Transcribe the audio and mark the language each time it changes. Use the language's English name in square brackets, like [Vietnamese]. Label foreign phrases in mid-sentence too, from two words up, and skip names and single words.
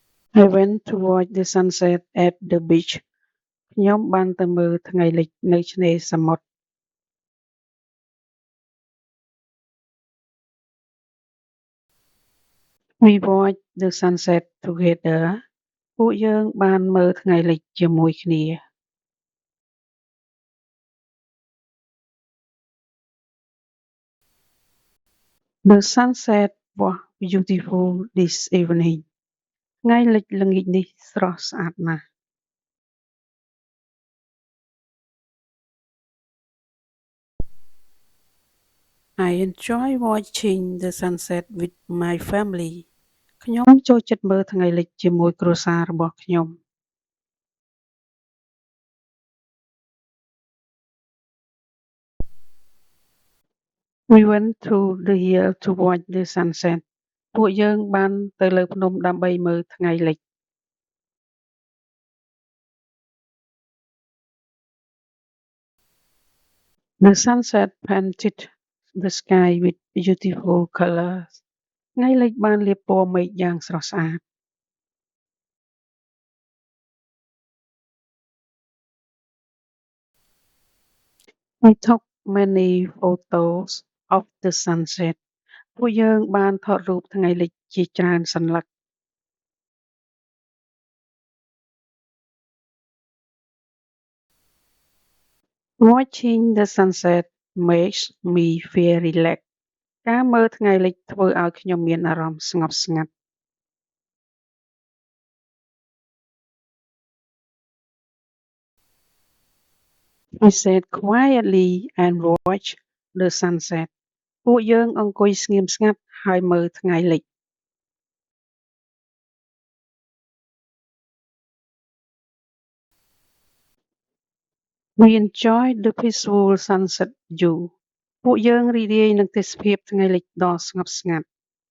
[English] I went to watch the sunset at the beach. [Khmer] ខ្ញុំបានទៅមើលថ្ងៃលិចនៅឆ្នេរសមុទ្រ [English] We watched the sunset together. [Khmer] ពួកយើងបានមើលថ្ងៃលិចជាមួយគ្នា [English] The sunset was beautiful this evening. [Khmer] ថ្ងៃលិចល្ងាចនេះស្រស់ស្អាតណាស់ [English] I enjoy watching the sunset with my family. [Khmer] ខ្ញុំចូលចិត្តមើលថ្ងៃលិចជាមួយគ្រួសាររបស់ខ្ញុំ [English] We went to the hill to watch the sunset. [Khmer] ពួកយើងបានទៅលើភ្នំដើម្បីមើលថ្ងៃលិច [English] The sunset painted the sky with beautiful colors. [Khmer] ថ្ងៃលិចបានលាបពណ៌មេឃយ៉ាងស្រស់ស្អាត [English] We took many photos of the sunset. [Khmer] ពួកយើងបានថតរូបថ្ងៃលិចជាច្រើនសន្លឹក [English] Watching the sunset makes me feel relaxed. [Khmer] ការមើលថ្ងៃលិចធ្វើឲ្យខ្ញុំមានអារម្មណ៍ស្ងប់ស្ងាត់ [English] We sat quietly and watched the sunset. [Khmer] ពួកយើងអង្គុយស្ងៀមស្ងាត់ហើយមើលថ្ងៃលិច [English] We enjoyed the peaceful sunset view. [Khmer] ពួកយើងរីករាយនឹងទេសភាពថ្ងៃលិចដ៏ស្ងប់ស្ងាត់